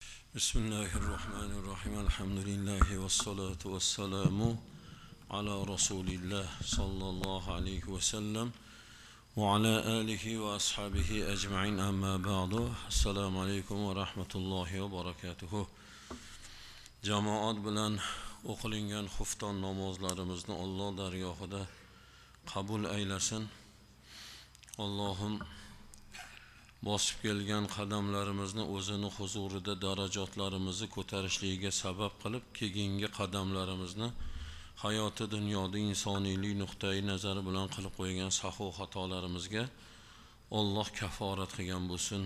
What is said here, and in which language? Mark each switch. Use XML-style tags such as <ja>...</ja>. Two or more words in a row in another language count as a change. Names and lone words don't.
<ar>بسم الله الرحمن الرحيم. الحمد لله والصلاة والسلام على رسول الله صلى الله عليه وسلم وعلى آله وأصحابه أجمعين أما بعد. السلام عليكم ورحمة الله وبركاته.</ar> <uz>Cemaat bilan o'qilingan xufton namozlarimizni Alloh dargohida qabul aylasin. Allohim bosib kelgan qadamlarimizni o'zini huzurida darajatlarimizni ko'tarishligiga sabab qilib, keyingi qadamlarimizni hayoti dunyoda insoniylik nuqtai nazari bilan qilib qo'ygan sahu xatolarimizga Alloh kaforat qilgan bo'lsin.</uz>